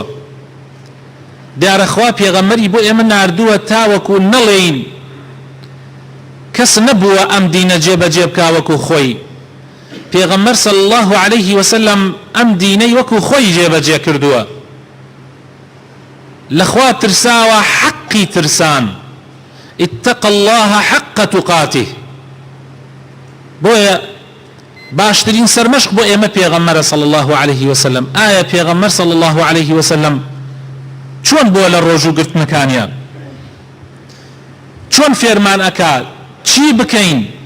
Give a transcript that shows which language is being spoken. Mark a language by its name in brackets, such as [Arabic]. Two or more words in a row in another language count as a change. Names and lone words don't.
[Central Kurdish] دیارە خوا پێغەمبەری بۆ ئێمە ناردووە تاوەکو نەڵێین کەس نەبووە ئەم دینە جێبەجێ بکا وەکو خۆی. پێغەمبەر [Arabic] صلی الله عليه وسلم [Central Kurdish] ئەم دینەی وەکو خۆی جێبەجێ کردووە، لە خوا ترساوە حەقی ترسان. [Arabic] اتق الله حق تقاته. [Central Kurdish] بۆیە باشترین سەرمەشق بۆ ئێمە پێغەمبەرە [Arabic] صلی الله عليه وسلم. [Central Kurdish] ئایا پێغەمبەر [Arabic] صلی الله عليه وسلم [Central Kurdish] چۆن بووە لە ڕۆژوو گرتنەکانیان؟ چۆن فێرمان ئەکات؟ چی بکەین؟